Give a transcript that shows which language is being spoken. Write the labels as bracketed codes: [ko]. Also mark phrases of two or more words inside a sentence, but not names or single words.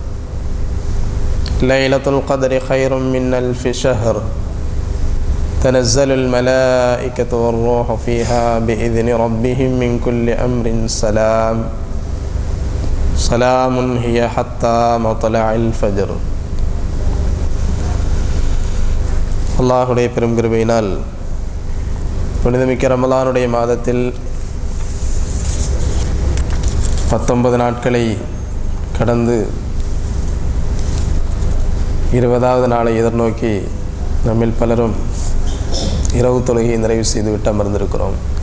[ar] ليلة القدر خير من ألف شهر. تنزل الملائكة والروح فيها بإذن ربهم من كل أمر سلام. سلام هي حتى مطلع الفجر. [ta] அல்லாஹுடைய பெரும் கிருபையினால் புனிதமிக்க ரமலானுடைய மாதத்தில் 19 நாட்களை கடந்து 20வது நாளை எதிர்நோக்கி நம்மில் பலரும் இரவு தொழுகையை நிறைவு செய்துவிட்டு அமர்ந்திருக்கிறோம்.